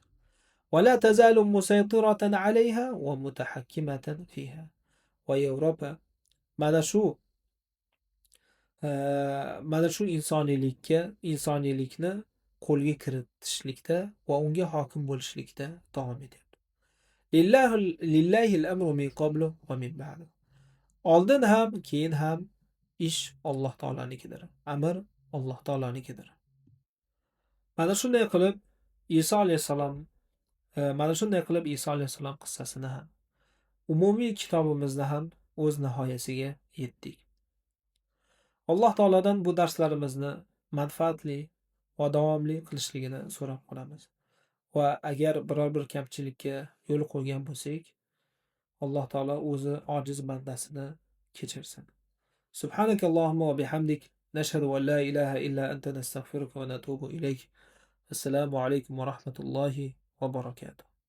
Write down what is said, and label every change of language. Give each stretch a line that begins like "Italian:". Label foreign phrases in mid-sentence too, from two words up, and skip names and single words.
Arabic: ولا تزال مسيطرة عليها ومتحكمة فيها.
Uzbek: Va Yevropa mana shu insoniylikni qo'lga kiritishlikda va unga hokim bo'lishlikda davom etyapti.
Arabic: لله الأمر من قبل ومن بعد.
Uzbek: Oldin ham, keyin ham ish Alloh taolanikidir. Amr Alloh taolanikidir. Mana shunday qilib Iso alayhissalom mana shunday qilib Iso alayhissalom qissasini ham umumiy kitobimizni ham o'z nihoyasiga yetdik. Alloh taolodan bu darslarimizni manfaatli va davomli qilishligini so'rab qolamiz. Va agar biror bir kamchilikka yo'l qo'ygan bo'lsak, Alloh taolo o'zi ojiz bandasini kechirsin.
Arabic: سبحانك اللهم وبحمدك نشهد أن لا إله إلا أنت نستغفرك ونتوب إليك. السلام عليكم ورحمة الله وبركاته.